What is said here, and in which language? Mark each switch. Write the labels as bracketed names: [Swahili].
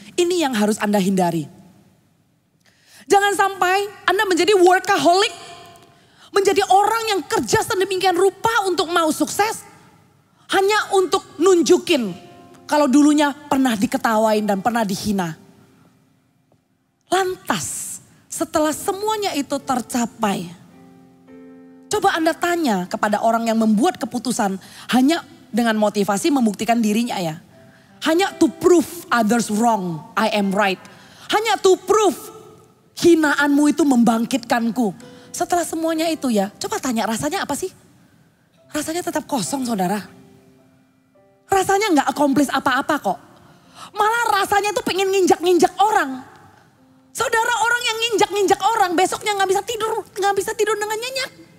[Indonesian] Ini yang harus Anda hindari. Jangan sampai Anda menjadi workaholic, menjadi orang yang kerja sedemikian rupa untuk mau sukses, hanya untuk nunjukin kalau dulunya pernah diketawain dan pernah dihina. Lantas setelah semuanya itu tercapai, coba Anda tanya kepada orang yang membuat keputusan hanya dengan motivasi membuktikan dirinya ya. [English] Hanya to prove others wrong, I am right. [Indonesian] Hanya [English] to prove [Indonesian] hinaanmu itu membangkitkanku. Setelah semuanya itu ya, coba tanya rasanya apa sih? Rasanya tetap kosong saudara. Rasanya gak accomplish apa-apa kok. Malah rasanya tuh pengen nginjak-nginjak orang. Saudara, orang yang nginjak-nginjak orang besoknya gak bisa tidur dengan nyenyak.